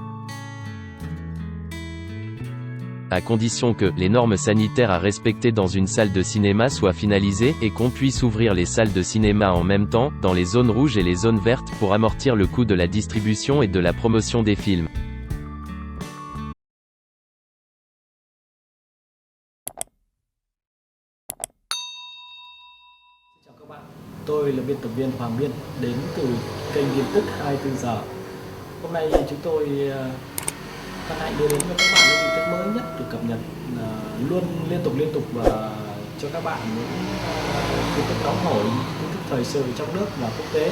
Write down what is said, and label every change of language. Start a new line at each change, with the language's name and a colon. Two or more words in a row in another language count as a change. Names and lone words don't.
French: À condition que les normes sanitaires à respecter dans une salle de cinéma soient finalisées, et qu'on puisse ouvrir les salles de cinéma en même temps, dans les zones rouges et les zones vertes, pour amortir le coût de la distribution et de la promotion des films.
Vietnamese: Chào các bạn, tôi là biên tập viên Hoàng Biên, đến từ kênh tin tức 24 giờ. Hôm nay chúng tôi hân hạnh đưa đến cho các bạn những tin tức mới nhất được cập nhật luôn liên tục và cho các bạn những tin tức nóng hổi, tin tức thời sự trong nước và quốc tế.